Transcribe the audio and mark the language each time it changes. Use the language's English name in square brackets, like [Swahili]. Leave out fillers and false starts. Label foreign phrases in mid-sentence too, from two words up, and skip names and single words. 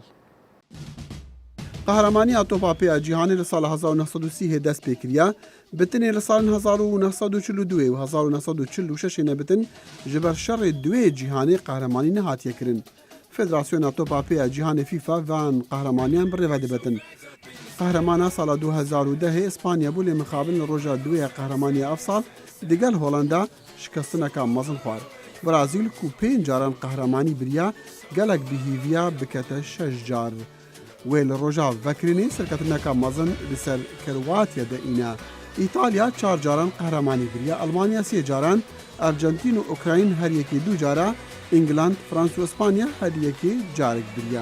[Kurdish] Qehremaniya topapêya cîhanê li sala 1930 dest pê kiriye, bitinê li salên 1942 û 1946 nebitin ji ber şerê duê cîhanê qehremanî nehatiye kirin. Federasyona Topapêya Cîhanê FIFA van qehremaniyan bi rêve dibetin. Qehremana sala 2010 İspanya bû lê mixabin li roja duê qehremaniya ev sal digel Holanda şikestineka mezin xwar. برازیل کو 5 جاران قەهرەمانی بریا gelek bihîviya bikete 6 car. Wê li roja vekirînê serketineka mezin li ser Kirwatya de îne. İtalya 4 caran qehremanî biriye, Almanya 3 caran, Ercentin û Ukrayn her yekê 2 cara, İngland, Fransa û İspanya her yekê carek biriye.